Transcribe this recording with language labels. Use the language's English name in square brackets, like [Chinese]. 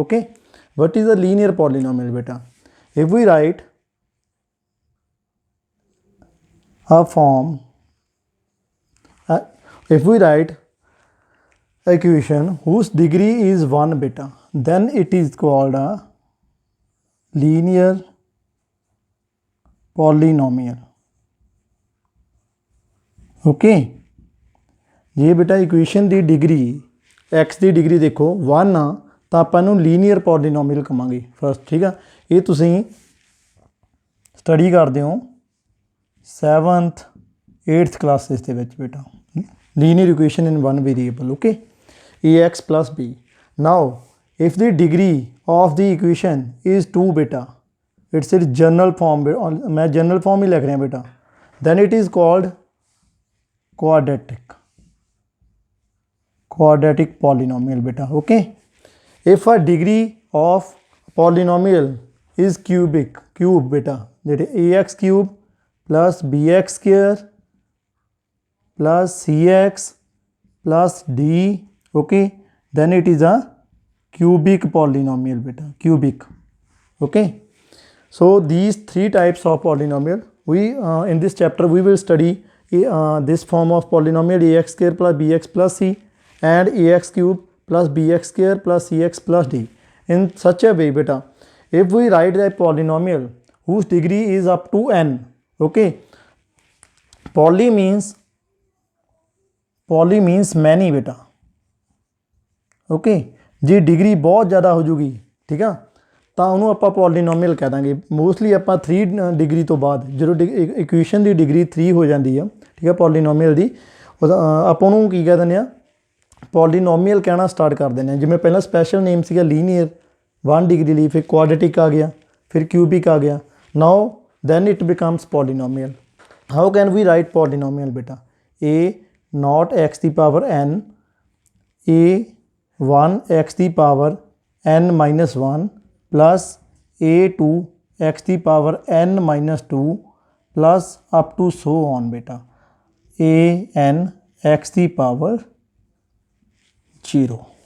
[English] Okay, what is a linear polynomial beta? If we write a form, if we write equation whose degree is 1 beta, then it is called a linear polynomial. [Punjabi] Okay, ਜੇ ਬੇਟਾ equation ਦੀ degree x ਦੀ degree ਦੇਖੋ 1 ਆ ਤਾਂ ਆਪਾਂ ਨੂੰ linear polynomial ਕਹਾਂਗੇ first. ਠੀਕ ਆ, ਇਹ ਤੁਸੀਂ ਸਟੱਡੀ ਕਰਦੇ ਹੋ 7th 8th ਕਲਾਸਿਸ ਦੇ ਵਿੱਚ ਬੇਟਾ, [English] Linear equation in one variable. Okay, ax plus b. Now if the degree of the equation is 2 beta, it's a general form, [Hindi] मैं general form ही लिख रहा बेटा, [English] then it is called quadratic polynomial beta. Okay, if a degree of polynomial is cube beta, that is ax cube plus bx square plus cx plus d. Okay, then it is a cubic polynomial beta, cubic. Okay, so these three types of polynomial we in this chapter we will study this form of polynomial ax square plus bx plus c and ax cube plus bx square plus cx plus d in such a way beta. If we write a polynomial whose degree is up to n, okay, poly means many beta. [Punjabi] Okay, ਜੇ degree ਬਹੁਤ ਜ਼ਿਆਦਾ ਹੋ ਜੂਗੀ, ਠੀਕ ਆ, ਤਾਂ ਉਹਨੂੰ ਆਪਾਂ ਪੋਲੀਨੋਮੀਅਲ ਕਹਿ ਦਾਂਗੇ। ਮੋਸਟਲੀ ਆਪਾਂ 3 ਡਿਗਰੀ ਤੋਂ ਬਾਅਦ ਜਦੋਂ ਇਕੁਏਸ਼ਨ ਦੀ ਡਿਗਰੀ 3 ਹੋ ਜਾਂਦੀ ਆ, ਠੀਕ ਆ, ਪੋਲੀਨੋਮੀਅਲ ਦੀ, ਆਪਾਂ ਉਹਨੂੰ ਕੀ ਕਹਿ ਦਿੰਦੇ ਆ, ਪੋਲੀਨੋਮੀਅਲ ਕਹਿਣਾ ਸਟਾਰਟ ਕਰ ਦਿੰਦੇ ਆ। ਜਿਵੇਂ ਪਹਿਲਾਂ ਸਪੈਸ਼ਲ ਨੇਮ ਸੀਗਾ ਲੀਨੀਅਰ 1 ਡਿਗਰੀ ਲਈ, ਫਿਰ ਕੁਆਡਰੇਟਿਕ ਆ ਗਿਆ, ਫਿਰ ਕਿਊਬਿਕ ਆ ਗਿਆ। [English] Now then it becomes polynomial. How can we write polynomial ਬੇਟਾ? a not x ਦੀ power n, a 1 x ਦੀ power n minus 1 plus a2 x ਦੀ power n minus 2 plus up to so on beta a n x ਦੀ power 0.